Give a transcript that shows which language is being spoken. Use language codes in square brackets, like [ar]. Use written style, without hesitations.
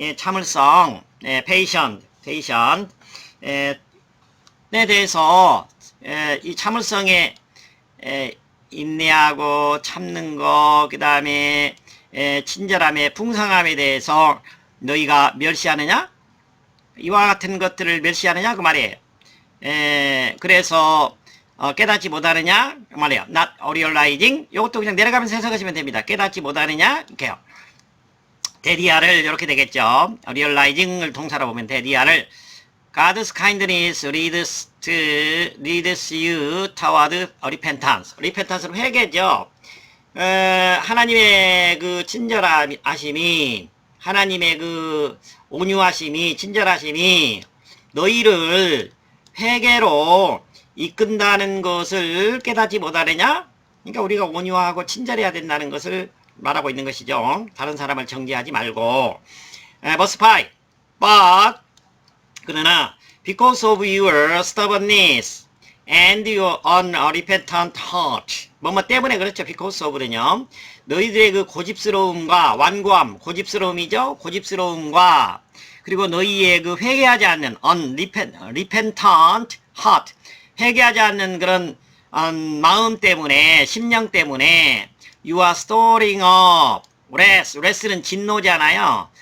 [ko] 참을성 patient 에 대해서 이 참을성에 인내하고 참는 거, 그 다음에 친절함에 풍성함에 대해서 너희가 멸시하느냐? 이와 같은 것들을 멸시하느냐? 그 말이에요. 그래서 깨닫지 못하느냐? 그 말이에요. [en] Not realizing. [ko] 이것도 그냥 내려가면서 해석하시면 됩니다. 깨닫지 못하느냐? 이렇게요. 데디아를 이렇게 되겠죠. realizing을 동사로 보면 데디아를 [en] God's kindness leads you toward repentance. [ko] repentance로 회개죠. 하나님의 그 친절하심이, 하나님의 그 온유하심이, 친절하심이 너희를 회개로 이끈다는 것을 깨닫지 못하느냐? 그러니까 우리가 온유하고 친절해야 된다는 것을 말하고 있는 것이죠. 다른 사람을 정죄하지 말고. [en] verse 5. But [ko] 그러나 [en] because of your stubbornness and your unrepentant heart [ko] 뭐뭐 때문에 그렇죠. because of는요. 너희들의 그 고집스러움과 완고함, 고집스러움이죠. 고집스러움과 그리고 너희의 그 회개하지 않는 [en] unrepentant heart [ko] 회개하지 않는 그런 마음 때문에 심령 때문에 [en] you are storing up wrath는 [ko] 진노잖아요.